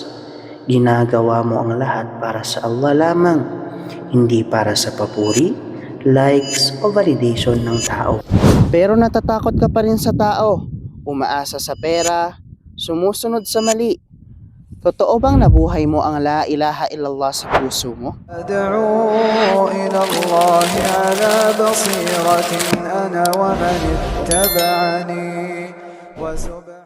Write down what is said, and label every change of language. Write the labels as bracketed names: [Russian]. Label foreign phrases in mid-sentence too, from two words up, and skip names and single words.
[Filipino] Ginagawa mo ang lahat para sa Allah lamang, hindi para sa papuri, likes o validation ng tao. Pero natatakot ka pa rin sa tao, umaasa sa pera, sumusunod sa mali. Totoo bang nabuhay mo ang [Arabic] لا إله إلا الله [Filipino] sa puso mo? [Arabic] أدعو إلى الله على بصيرة أنا ومن اتبعني